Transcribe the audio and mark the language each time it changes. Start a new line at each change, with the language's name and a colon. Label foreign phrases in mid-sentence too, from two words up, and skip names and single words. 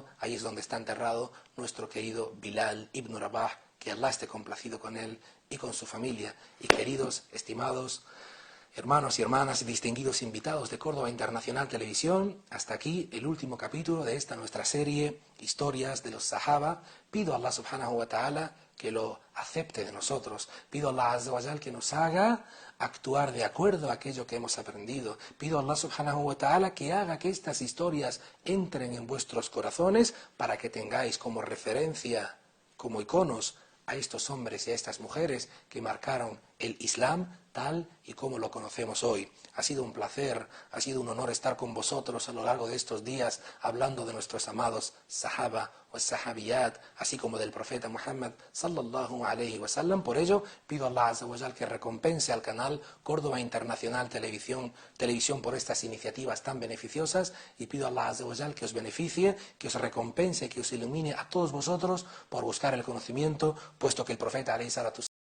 Spanish: Ahí es donde está enterrado nuestro querido Bilal ibn Rabah, que Allah esté complacido con él y con su familia. Y queridos, estimados hermanos y hermanas, distinguidos invitados de Córdoba Internacional Televisión, hasta aquí el último capítulo de esta nuestra serie, Historias de los Sahaba. Pido a Allah
Arabic: سبحانه وتعالى
Spanish: que lo acepte de nosotros. Pido a Allah
Arabic: عز وجل
Spanish: que nos haga actuar de acuerdo a aquello que hemos aprendido. Pido a Allah
Arabic: سبحانه وتعالى
Spanish: que haga que estas historias entren en vuestros corazones para que tengáis como referencia, como iconos, a estos hombres y a estas mujeres que marcaron el Islam tal y como lo conocemos hoy. Ha sido un placer, ha sido un honor estar con vosotros a lo largo de estos días hablando de nuestros amados Sahaba o Sahabiyat, así como del profeta Muhammad
Arabic: صلى الله عليه وسلم.
Spanish: Por ello, pido a Allah
Arabic: عز وجل
Spanish: que recompense al canal Córdoba Internacional Televisión por estas iniciativas tan beneficiosas, y pido a Allah
Arabic: عز وجل
Spanish: que os beneficie, que os recompense, que os ilumine a todos vosotros por buscar el conocimiento, puesto que el profeta
Arabic: عليه الصلاة